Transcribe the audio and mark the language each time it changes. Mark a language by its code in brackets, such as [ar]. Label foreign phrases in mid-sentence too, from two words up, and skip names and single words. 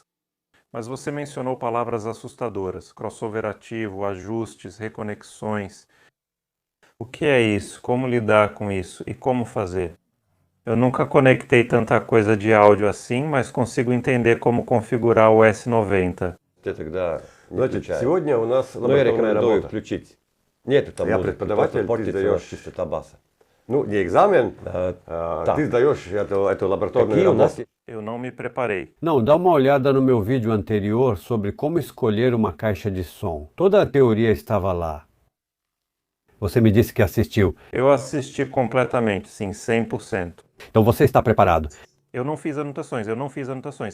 [pt] Mas você mencionou palavras assustadoras: crossover ativo, ajustes, reconexões. O que é isso? Como lidar com isso? E como fazer? Eu nunca conectei tanta coisa de áudio assim, mas consigo entender como configurar o S90. [ru] Значит, сегодня у нас лабораторная работа. Включить. Нету там я преподаватель, ты сдаешь частота баса. Ну, не экзамен, ты сдаешь эту лабораторную работу. [pt] Eu não me preparei. Não, dá uma olhada no meu vídeo anterior sobre como escolher uma caixa de som. Toda a teoria estava lá. Você me disse que assistiu. Eu assisti completamente, sim, 100%. Então você está preparado. Eu não fiz anotações.